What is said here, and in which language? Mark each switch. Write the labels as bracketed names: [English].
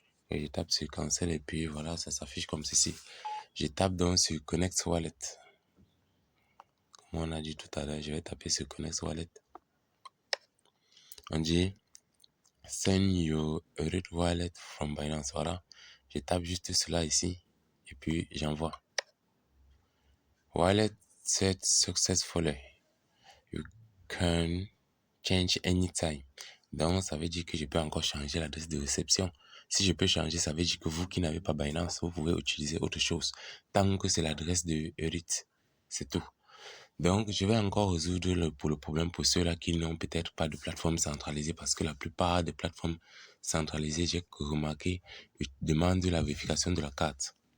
[French] Et je tape sur cancel et puis voilà, ça s'affiche comme ceci. Je tape donc sur Connect Wallet. Comme on a dit tout à l'heure, je vais taper sur Connect Wallet. On dit Send your Eurit wallet from Binance. Voilà. Je tape juste cela ici et puis j'envoie. [English] Wallet set successfully. You can change anytime. [French] Donc, ça veut dire que je peux encore changer l'adresse de réception. Si je peux changer, ça veut dire que vous qui n'avez pas Binance, vous pouvez utiliser autre chose. Tant que c'est l'adresse de Eurit. C'est tout. Donc, je vais encore résoudre le problème pour ceux-là qui n'ont peut-être pas de plateforme centralisée parce que la plupart des plateformes centralisées, j'ai remarqué, demandent la vérification de la carte.